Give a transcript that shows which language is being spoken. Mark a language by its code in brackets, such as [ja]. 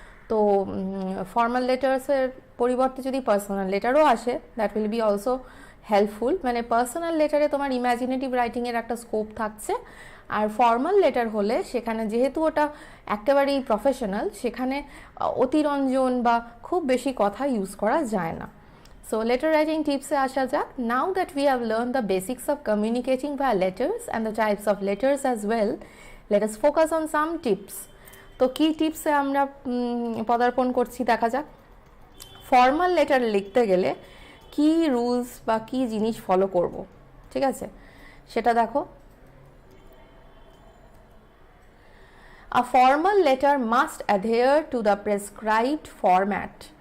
[bn] তো ফর্মাল লেটার্সের পরিবর্তে যদি পার্সোনাল লেটারও আসে, [en] That will be also helpful. [bn] মানে পার্সোনাল লেটারে তোমার ইমাজিনেটিভ রাইটিংয়ের একটা স্কোপ থাকছে, আর ফর্মাল লেটার হলে সেখানে যেহেতু ওটা একেবারেই প্রফেশনাল, সেখানে অতিরঞ্জন বা খুব বেশি কথা ইউজ করা যায় না। [en] So letter writing tips [bn] এ আসা যাক। [en] Now that we have learned the basics of communicating via letters and the types of letters as well, let us focus on some tips. [bn] তো কি টিপসে আমরা পদার্পণ করছি দেখা যাক। ফর্মাল লেটার লিখতে গেলে কি রুলস বা কি জিনিস ফলো করব, ঠিক আছে, সেটা দেখো। [en] A formal letter must adhere to the prescribed format.